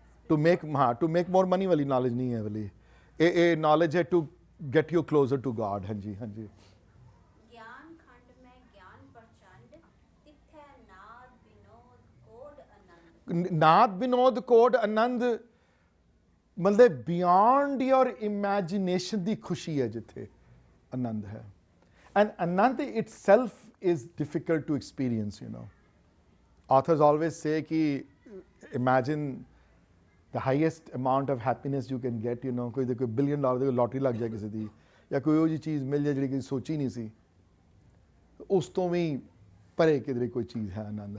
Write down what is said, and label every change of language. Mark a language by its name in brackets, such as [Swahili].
[English] To make more money ਵਾਲੀ knowledge [Punjabi] ਨਹੀਂ ਹੈ ਵਾਲੀ। [English] ਇਹ knowledge ਹੈ to get you closer to God। ਹਾਂਜੀ ਹਾਂਜੀ। [Punjabi] ਗਿਆਨ ਖੰਡ ਮੈਂ ਗਿਆਨ ਪ੍ਰਚੰਡ ਤਿੱਥੈ ਨਾਦ ਵਿਨੋਦ ਕੋਡ ਆਨੰਦ। ਨਾਦ ਵਿਨੋਦ ਕੋਡ ਆਨੰਦ ਮਤਲਬ [English] beyond your imagination [Punjabi] ਦੀ ਖੁਸ਼ੀ ਹੈ ਜਿੱਥੇ ਆਨੰਦ ਹੈ। [English] And ਆਨੰਦ itself is difficult to experience, you know. Authors always say [Punjabi] कि [English] imagine the highest amount of happiness you can get, you know, [Punjabi] कोई $1 billion ਦੀ ਲੌਟਰੀ ਲੱਗ ਜਾਏ ਕਿਸੇ ਦੀ, ਜਾਂ ਕੋਈ ਉਹ ਜਿਹੀ ਚੀਜ਼ ਮਿਲ ਜਾਏ ਜਿਹੜੀ ਕਿਸੇ ਸੋਚੀ ਨਹੀਂ ਸੀ, ਉਸ ਤੋਂ ਵੀ ਪਰੇ ਕਿਧਰੇ ਕੋਈ ਚੀਜ਼ ਹੈ ਆਨੰਦ।